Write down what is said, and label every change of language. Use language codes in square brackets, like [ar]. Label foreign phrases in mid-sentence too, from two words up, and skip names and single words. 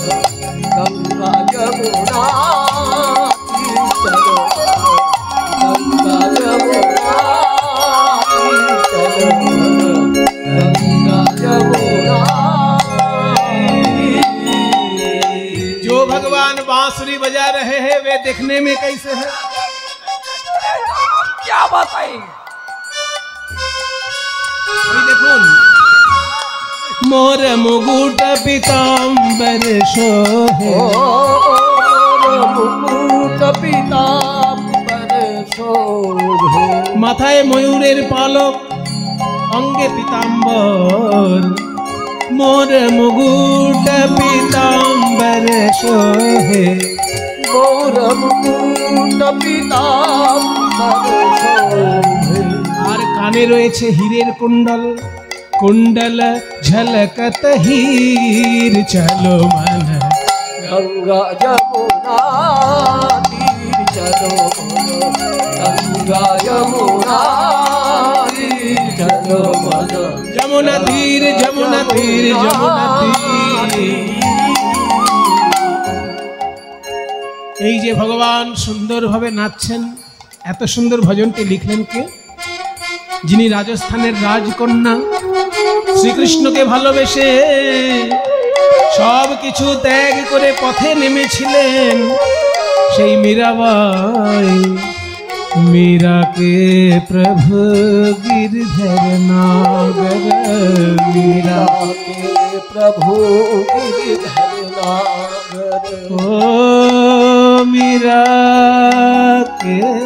[hi] गंगा जमुना की चलो गंगा जमुना की चलो गंगा जमुना। जो भगवान बांसुरी बजा रहे हैं वे देखने में कैसे है? क्या बताएं? देखो मोर मुकुट पीताम्बर शोभे मुकुट पीताम्बर शोभे [bn] माथाয় ময়ূরের পালক অঙ্গে পীতাম্বর [hi] मोर मुकुट पीताम्बर शोभे मोर मुकुट पीताम्बर शोभे [bn] আর কানে রয়েছে হীরের কুণ্ডল [hi] कुण्डल झलकत हीर चलो मन गंगा जमुना तीर चलो बोलो गंगा जमुना तीर चलो बोलो यमुना तीर यमुना तीर यमुना तीर। [bn] এই যে ভগবান সুন্দরভাবে নাচছেন, এত সুন্দর ভজনটি লিখলেন কে? যিনি রাজস্থানের রাজকন্যা শ্রীকৃষ্ণকে ভালোবেসে সব কিছু ত্যাগ করে পথে নেমেছিলেন, সেই মীরাবাই। [hi] मीरा के प्रभु गिरधर नागर मीरा के प्रभु गिरधर नागर ओ मीरा के